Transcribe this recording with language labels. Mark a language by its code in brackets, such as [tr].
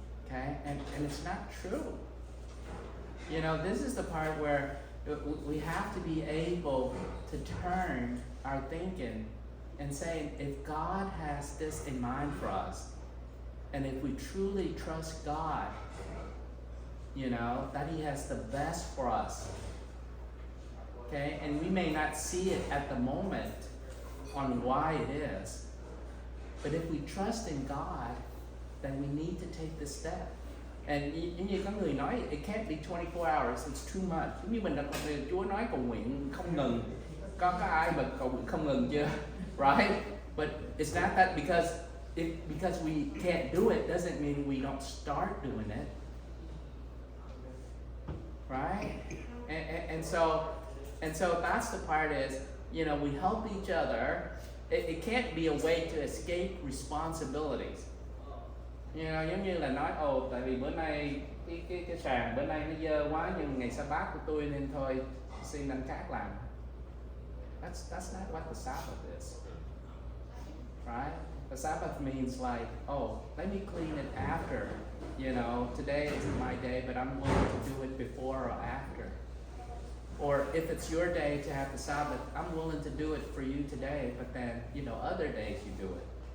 [en] and it's not true. You know, this is the part where we have to be able to turn our thinking and say, if God has this in mind for us, and if we truly trust God, you know, that He has the best for us, okay? And we may not see it at the moment on why it is, but if we trust in God, then we need to take this step. And [vi] như có người nói, [en] it can't be 24 hours, it's too much. [vi] Giống như mình đã Chúa nói cầu nguyện không ngừng. Có ai mà cầu nguyện không ngừng chưa? [en] Right? But it's not that because we can't do it doesn't mean we don't start doing it. Right? And so that's the part is, you know, we help each other. It can't be a way to escape responsibilities. [vi] You know, giống như là nói, tại vì bữa nay cái sàn bữa nay nó dơ quá, nhưng ngày Sa-bát của tôi nên thôi xin anh khác làm. [en] That's not what the Sabbath is. Right? The Sabbath means like, let me clean it after. You know, today isn't my day, but I'm willing to do it before or after. Or if it's your day to have the Sabbath, I'm willing to do it for you today, but then, you know, other days you do it.